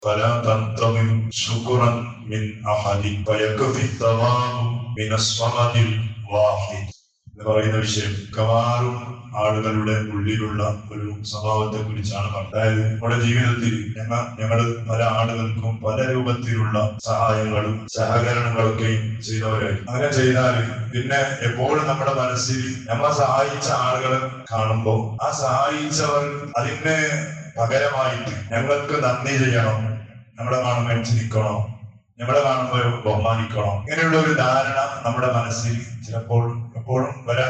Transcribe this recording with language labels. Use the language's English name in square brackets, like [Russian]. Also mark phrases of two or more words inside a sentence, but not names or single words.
[Arabic] فلا تنتظر شكرا من أحد فيكفي الثواب من الصمد الواحد [Malayalam] എന്ന് പറയുന്ന വിഷയം മിക്കവാറും ആളുകളുടെ ഉള്ളിലുള്ള ഒരു സ്വഭാവത്തെ കുറിച്ചാണ്. അതായത് നമ്മുടെ ജീവിതത്തിൽ ഞങ്ങൾ പല ആളുകൾക്കും പല രൂപത്തിലുള്ള സഹായങ്ങളും സഹകരണങ്ങളൊക്കെയും ചെയ്തവരായി. അങ്ങനെ ചെയ്താൽ പിന്നെ എപ്പോഴും നമ്മുടെ മനസ്സിൽ നമ്മളെ സഹായിച്ച ആളുകളെ കാണുമ്പോൾ ആ സഹായിച്ചവർ അതിന് പകരമായിട്ട് ഞങ്ങൾക്ക് നന്ദി ചെയ്യണം, നമ്മളെ കാണുമ്പോൾ ചിരിക്കണം, നമ്മളെ കാണുമ്പോൾ ബഹുമാനിക്കണം, ഇങ്ങനെയുള്ള ഒരു ധാരണ നമ്മുടെ മനസ്സിൽ ചിലപ്പോൾ എപ്പോഴും വരാൻ.